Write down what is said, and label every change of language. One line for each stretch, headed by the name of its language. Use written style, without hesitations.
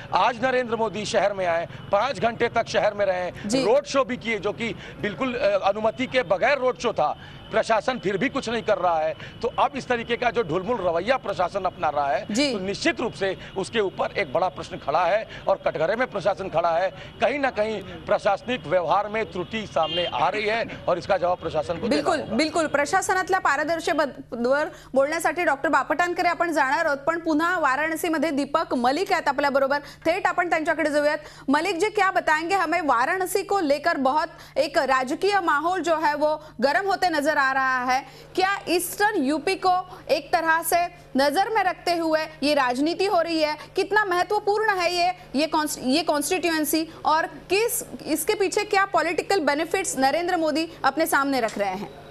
Hindi: आज नरेंद्र मोदी शहर में आए, 5 घंटे तक शहर में रहे, रोड शो भी किए, जो कि बिल्कुल अनुमति के बगैर रोड शो था। प्रशासन फिर भी कुछ नहीं कर रहा है। तो अब इस तरीके का जो ढुलमुल रवैया प्रशासन अपना रहा है, तो निश्चित रूप से उसके ऊपर एक बड़ा प्रश्न खड़ा है और कटघरे में प्रशासन खड़ा है। कहीं ना कहीं प्रशासनिक व्यवहार में त्रुटि सामने आ रही है और इसका जवाब प्रशासन को
Marathi: बिल्कुल बिल्कुल प्रशासनातल्या पारदर्शकतेवर बोलण्यासाठी डॉक्टर बापटांकडे आपण जाणार आहोत, पण पुन्हा वाराणसीमध्ये दीपक मलिक आहेत आपल्या बरोबर, थेट आपण त्यांच्याकडे जाऊयात।
Hindi: मलिक जी, क्या बताएंगे हमें? वाराणसी को लेकर बहुत एक राजकीय माहौल जो है वो गर्म होते नजर आ रहा है। क्या ईस्टर्न यूपी को एक तरह से नजर में रखते हुए ये राजनीति हो रही है? कितना महत्वपूर्ण है ये कॉन्स्टिट्यूएंसी, और किस इसके पीछे क्या पॉलिटिकल बेनिफिट्स नरेंद्र मोदी अपने सामने रख रहे हैं?